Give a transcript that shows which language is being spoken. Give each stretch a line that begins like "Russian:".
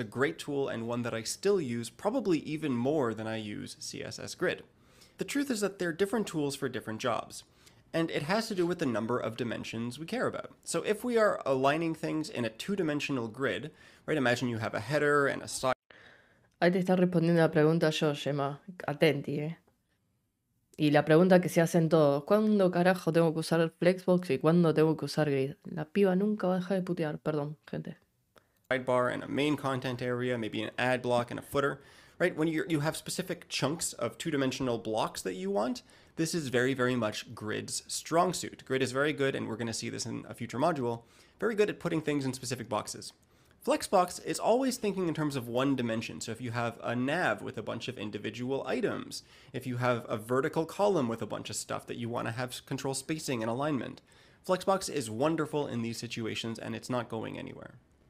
English: It's a great tool and one that I still use, probably even more than I use CSS Grid. The truth is that they're different tools for different jobs. And it has to do with the number of dimensions we care about. So if we are aligning things in a two-dimensional grid, right, imagine you have a header and a side.
Spanish: Ahí te está respondiendo la pregunta yo, Gemma. Atenti, Y la pregunta que se hacen todos, ¿cuándo carajo tengo que usar Flexbox y cuándo tengo que usar Grid? La piba nunca va a dejar de putear, perdón, gente.
English: Sidebar and a main content area, maybe an ad block and a footer, right? When you have specific chunks of two-dimensional blocks that you want, this is very, very much Grid's strong suit. Grid is very good, and we're going to see this in a future module, very good at putting things in specific boxes. Flexbox is always thinking in terms of one dimension. So if you have a nav with a bunch of individual items, if you have a vertical column with a bunch of stuff that you want to have control spacing and alignment, Flexbox is wonderful in these situations, and it's not going anywhere.